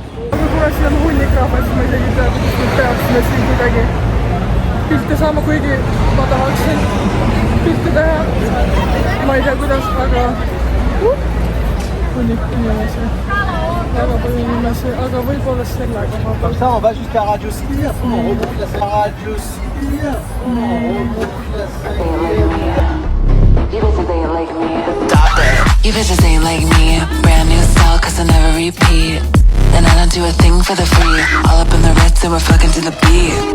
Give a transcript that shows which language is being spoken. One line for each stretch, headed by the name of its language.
Estonian: Kuna siin on hunnikrahva, siis ma isegi ei tea, kuidas me peaksime siin kuidagi pilte saama, kuigi ma tahaksin pilte teha. Ma ei tea, kuidas, aga hunnik inimesi. Väga palju inimesi, aga võib-olla sellega ma pean.
French: Ça, on va jusqu'à Radio City, après on remonte la Radio City, on remonte la
English: You bitches ain't like me. You bitches ain't like me. Brand new style, cause I never repeat. And I don't do a thing for the free. All up in the Ritz and we're fucking to the beat.